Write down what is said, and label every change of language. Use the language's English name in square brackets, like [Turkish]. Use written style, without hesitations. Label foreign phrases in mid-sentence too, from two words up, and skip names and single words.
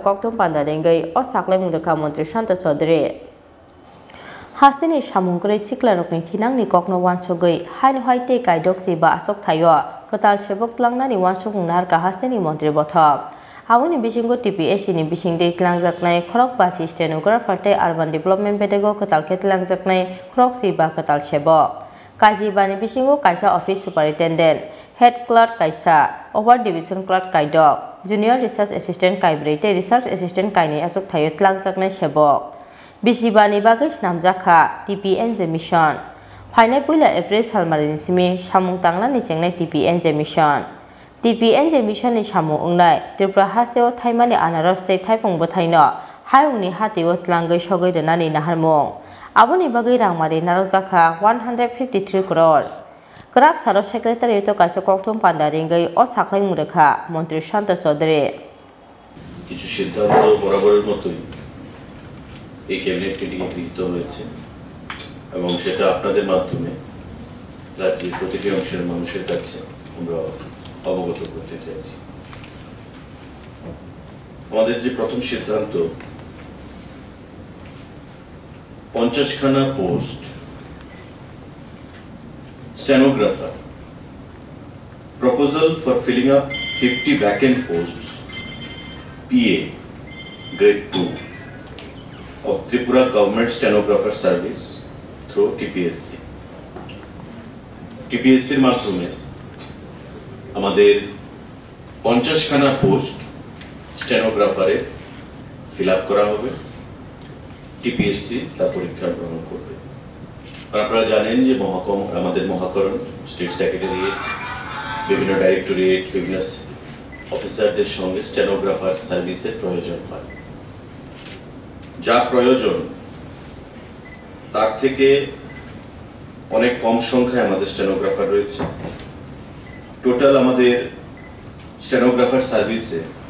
[Kok Borok] koktum pandarengai o saklai mungdakha Montri Santa Chaudhary Hasteni samungkrai siklarokni thinangni kokno wansugoi Haino Haite Kaidokchiba Achukthaio Kwtal Sebok Twlangnani Wansukmung Naharkha Hasteni Montri Botho Aboni bisingo TPS ni bisingde Twlangjaknai Khorok bachi stenographer te [English] urban development [Kok Borok] bedego Kwtal ke Twlangjaknai Khorokchiba Kwtal Sebok Kaijibani bisingo kaisa [English] office superintendent head clerk [Kok Borok] kaisa [English] over division clerk [Kok Borok] kaidok [English] junior research assistant [Kok Borok] kaibrei te [English] research assistant [Kok Borok] kaini Achukthaio Twlangjaknai Sebok Bisibani bagai snamjakha TPNJ mission Hainai puila April salmarini simi samung tangnani chengnai TPNJ mission TPNJ mission ni samung ungnai Tripura hasteo thaimani anaros te thaifung bothaino haungni hateo tlangai sogoi donani naharmung aboni bagai rangmari narokjakha 153 crore Kwrak saro [English] secretary to [Kok Borok] kaisa koktum pandarengai o saklai mungrekha Montri Santa Chaudhary [Bangla] কিছু সিদ্ধান্ত বরাবরের মতোই এই [English] cabinet meeting [Bangla] গৃহীত হয়েছে এবং সেটা আপনাদের মাধ্যমে রাজ্যের প্রতিটি অংশের মানুষের কাছে আমরা অবগত করতে চাইছি আমাদের যে প্রথম সিদ্ধান্ত 50 খানা পোস্ট [English] stenographer proposal for filling up 50 vacant posts PA grade 2 of Tripura government stenographer service through TPSC [Bangla] এর মাধ্যমে আমাদের 50 খানা পোস্ট স্টেনোগ্রাফারে [English] fill up [Bangla] করা হবে TPSC তা পরীক্ষা গ্রহণ করবে আপনারা জানেন যে আমাদের মহাকরণ [English] state secretariat [Bangla] বিভিন্ন ডাইরেক্টরেট বিভিন্ন অফিসারদের সঙ্গে [English] stenographer service [Bangla] প্রয়োজন হয় যা প্রয়োজন তার থেকে অনেক কম সংখ্যায় আমাদের স্টেনোগ্রাফার রয়েছে টোটাল আমাদের স্টেনোগ্রাফার সার্ভিসে